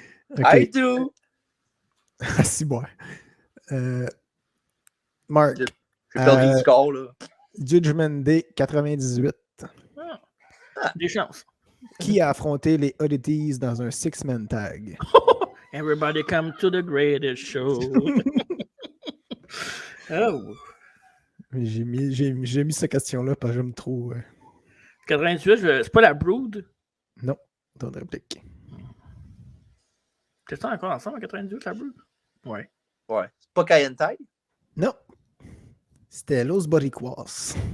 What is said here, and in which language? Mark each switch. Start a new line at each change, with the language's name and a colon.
English: Okay. I do.
French: Ah, si, bon. Mark. J'ai perdu le score, là. Judgment Day 98. Des chances. Qui a affronté les Oddities dans un six-man tag?
English: Everybody come to the greatest show. Oh.
French: J'ai mis cette question-là parce que j'aime trop. 98, c'est pas la Brood? Non, ton réplique. T'es encore ensemble en 98, la Brood? Ouais. Ouais. C'est pas Kayentai? Non. C'était Los Boricuas.